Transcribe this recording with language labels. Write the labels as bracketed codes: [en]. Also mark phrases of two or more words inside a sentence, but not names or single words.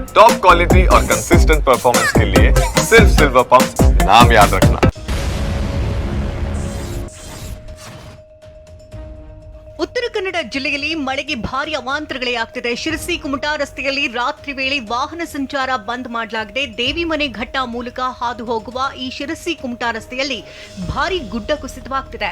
[en] top quality [hi] और [en] consistent performance [hi] के लिए सिर्फ सिल्वर पंप नाम याद रखना। [kn] ಉತ್ತರ ಕನ್ನಡ ಜಿಲ್ಲೆಯಲ್ಲಿ ಮಳೆಗೆ ಭಾರಿ ಅವಾಂತರಗಳೇ ಆಗ್ತಿದೆ. ಶಿರಸಿ ಕುಮಟಾ ರಸ್ತೆಯಲ್ಲಿ ರಾತ್ರಿ ವೇಳೆ ವಾಹನ ಸಂಚಾರ ಬಂದ್ ಮಾಡಲಾಗಿದೆ. ದೇವಿಮನೆ ಘಟ್ಟ ಮೂಲಕ ಹಾದು ಹೋಗುವ ಈ ಶಿರಸಿ ಕುಮಟಾ ರಸ್ತೆಯಲ್ಲಿ ಭಾರಿ ಗುಡ್ಡ ಕುಸಿತವಾಗ್ತಿದೆ.